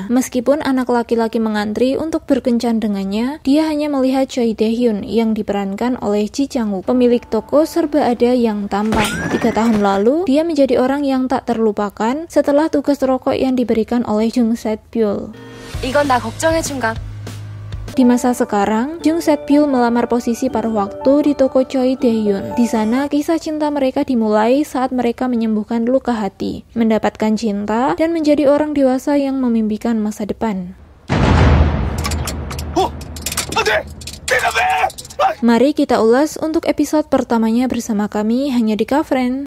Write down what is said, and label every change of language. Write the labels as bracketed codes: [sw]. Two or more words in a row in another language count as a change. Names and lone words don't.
[id] Meskipun anak laki-laki mengantri untuk berkencan dengannya, dia hanya melihat Choi Dae-hyun yang diperankan oleh Ji Chang-wook, pemilik toko serba ada yang tampan. 3 tahun lalu, dia menjadi orang yang tak terlupakan setelah tugas rokok yang diberikan oleh Jung Set-byul. [ko] 이건 나 걱정해준 것. [id] Di masa sekarang, Jung Set-byul melamar posisi paruh waktu di toko Choi Dae-hyun. Di sana, kisah cinta mereka dimulai saat mereka menyembuhkan luka hati, mendapatkan cinta, dan menjadi orang dewasa yang memimpikan masa depan. Mari kita ulas untuk episode pertamanya bersama kami hanya di Kafren.